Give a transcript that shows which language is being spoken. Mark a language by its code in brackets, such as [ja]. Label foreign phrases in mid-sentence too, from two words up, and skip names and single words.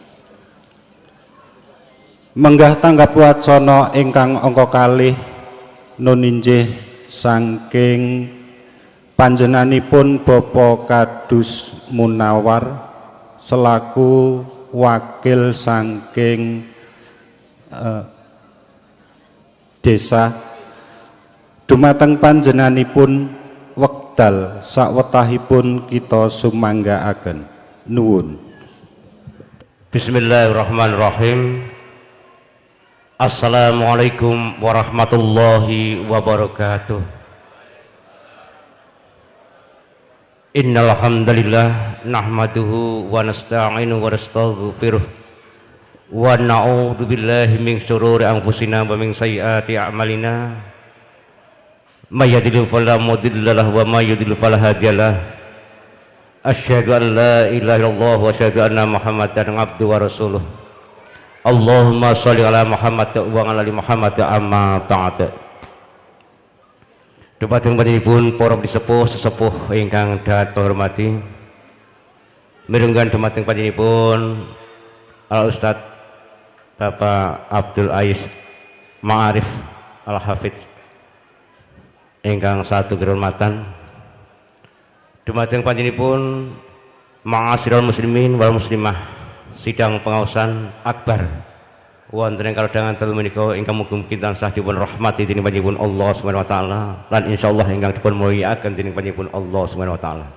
[jv] Menggah tanggap wacana ingkang angka kalih nun injih saking panjenenganipun Bapak Kadus Munawar selaku wakil saking desa dumateng panjenenganipun wekdal sawetahipun kita sumanggaaken nuwun. [ar] بسم الله الرحمن الرحيم. السلام عليكم ورحمة الله وبركاته. إن الحمد لله نحمده ونستعينه ونستغفره ونعوذ بالله من شرور أنفسنا ومن سيئات أعمالنا. من يهده الله فلا مضل له ومن يضلل فلا هادي له. أشهد أن لا إله إلا الله وأشهد أن محمدا عبده ورسوله. اللهم صل على محمد وعلى آل محمد أما بعد. [jv] Dumateng panjenenganipun para sesepuh ingkang dahat hormati, mirenggan dumateng panjenenganipun Al Ustaz Bapak Abdul Ais Ma'arif Al Hafidz ingkang satu kehormatan, dumateng panjenenganipun [ar] معاشر المسلمين والمسلمات [jv] sidang pengaosan akbar wonten ing kalodhangan dalu menika ingkang mugi-mugi tansah dipun rahmati dening panjenenganipun [ar] الله سبحانه وتعالى [jv] lan insyaallah ingkang dipun mulyakaken dening panjenenganipun [ar] الله سبحانه وتعالى.